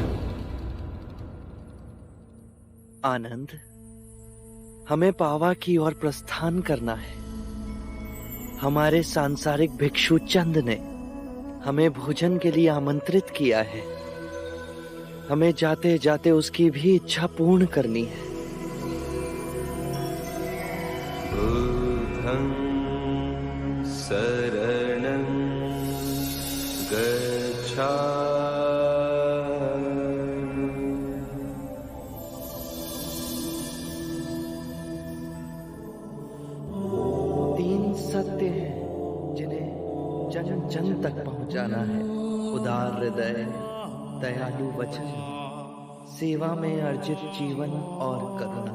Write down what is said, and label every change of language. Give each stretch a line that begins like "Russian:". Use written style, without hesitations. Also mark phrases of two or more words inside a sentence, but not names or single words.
Hindi: आनंद, हमें पावा की ओर प्रस्थान करना है। हमारे सांसारिक भिक्षु चंद ने हमें भोजन के लिए आमंत्रित किया है। हमें जाते जाते उसकी भी इच्छा पूर्ण करनी है।
Pali: बुद्धं शरणं गच्छामि।
Hindi: तीन सत्य हैं जिन्हें जन जन तक पहुंचाना है। उदार हृदय, दयालु वचन, सेवा में अर्जित जीवन और करुणा।